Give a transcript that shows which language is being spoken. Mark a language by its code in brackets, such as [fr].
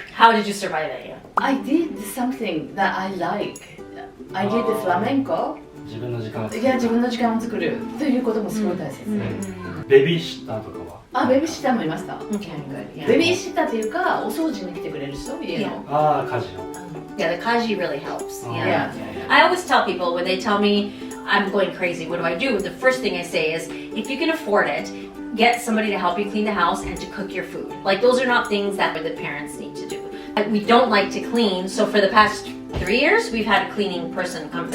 [en] How did you survive it? Yeah. I did something that I like. I did the flamenco. [ja] 自分の時間を作る。いや、自分の時間を作るということもすごい大切。ベビーシッターとかは？あ、ベビーシッターもいました。 [en] Okay, good. Yeah. [ja] ベビーシッターっていうか、お掃除に来てくれる人、家の。ああ、家事の。 [en] Yeah, the kaji really helps. Yeah. I always tell people when they tell me I'm going crazy, what do? The first thing I say is, if you can afford it, get somebody to help you clean the house and to cook your food. Like, those are not things that the parents need to do. We don't like to clean, so for the past 3 years, we've had a cleaning person come.